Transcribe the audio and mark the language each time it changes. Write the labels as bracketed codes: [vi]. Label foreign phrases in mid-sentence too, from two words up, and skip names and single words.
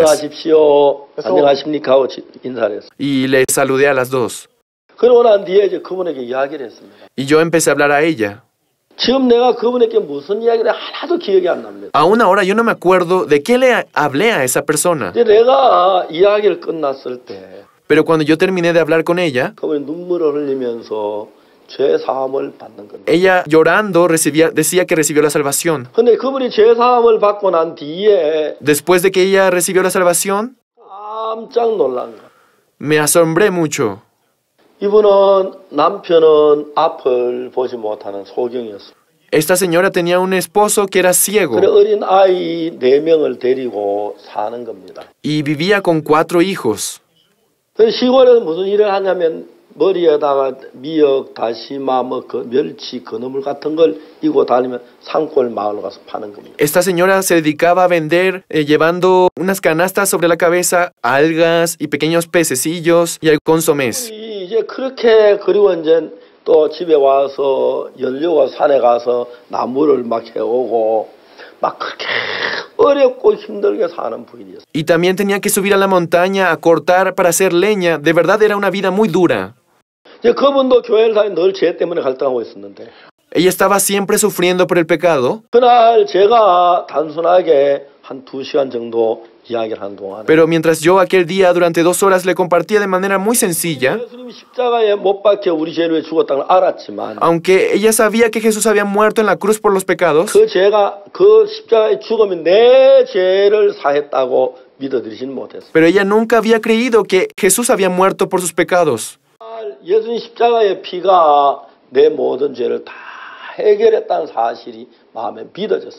[ko] 안녕하십시오. 안녕하십니까 하고 인사를 했어요. [es] Y les saludé a las dos. [ko] 그러고 난 뒤에 이제 그분에게 이야기를 했습니다. [es] Y yo empecé a hablar a ella. [ko] 지금 내가 그분에게 무슨 이야기를 하나도 기억이 안 납니다. [es] Aún ahora yo no me acuerdo de qué le hablé a esa persona. [ko] 이제 내가 이야기를 끝났을 때 [es] Pero cuando yo terminé de hablar con ella, [ko] 그분이 눈물을 흘리면서 죄 사함을 받는 겁니다. [es] ella llorando decía que recibió la salvación. [ko] 근데 그분이 죄 사함을 받고 난 뒤에 [es] Después de que ella recibió la salvación, [ko] 깜짝 놀란 거예요. [es] me asombré mucho. [ko] 이분은 남편은 앞을 보지 못하는 소경이었어요. [es] Esta señora tenía un esposo que era ciego [ko] 그래 어린 아이 4명을 데리고 사는 겁니다. [es] y vivía con 4 hijos. [ko] 그 시골에서 무슨 일을 하냐면 머리에다가 미역, 다시마, 멸치, 건어물 같은 걸 이고 다니면 산골 마을로 가서 파는 겁니다. [es] Esta señora se dedicaba a vender llevando unas canastas sobre la cabeza, algas y pequeños pececillos y consomés. [ko] 이제 그렇게 그리고 이제 또 집에 와서 연료가 산에 가서 나무를 막 해오고 막 그렇게 어렵고 힘들게 사는 부인이었어요. [es] Y también tenía que subir a la montaña a cortar para hacer leña. De verdad era una vida muy dura. [ko] 이제 그분도 교회를 다니 늘 죄 때문에 갈등하고 있었는데 [es] Ella estaba siempre sufriendo por el pecado, [ko] 그날 제가 단순하게 한 2시간 정도 이야기를 한 동안에 [es] pero mientras yo aquel día durante 2 horas le compartía de manera muy sencilla, [ko] 예수님이 십자가에 못 박혀 우리 죄를 위해 죽었다는 걸 알았지만 [es] aunque ella sabía que Jesús había muerto en la cruz por los pecados, [ko] 그 죄가 그 십자가의 죽음이 내 죄를 사했다고 믿어들이지는 못했어요. [es] pero ella nunca había creído que Jesús había muerto por sus pecados. [ko] 예수님 십자가의 피가 내 모든 죄를 다 해결했다는 사실이 마음에 믿어졌어요.